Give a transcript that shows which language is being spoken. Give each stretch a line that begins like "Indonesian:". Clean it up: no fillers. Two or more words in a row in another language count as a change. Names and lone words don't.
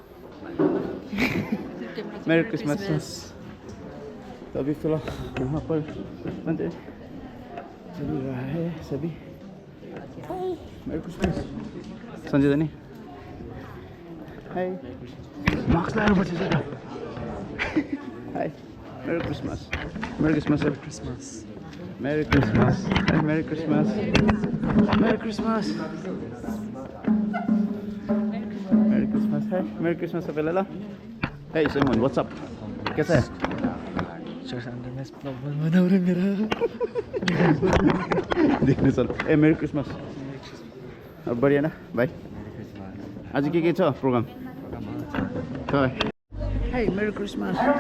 English: Merry Christmas.
Hindi: तो अभी फिलहाल यहाँ पर बनते चल रहा है सभी।
English: Merry Christmas.
Hindi: संजय जानी।
English: Hi.
Nepali: मास्क लगाएर बसेछ त।
English: Hi. Merry Christmas. Merry Christmas. Merry Christmas. Merry Christmas. Merry Christmas. Merry Christmas. Merry Christmas. Hey, Merry Christmas
Nepali: सबैलाई ल।
English: Hey Simon, what's up?
Hindi: कैसा है? देखने चल। ए
English: Merry Christmas.
Hindi: अब बढ़िया ना भाइ?
Nepali: आज के छ प्रोग्राम?
English: खै Hey, Merry Christmas.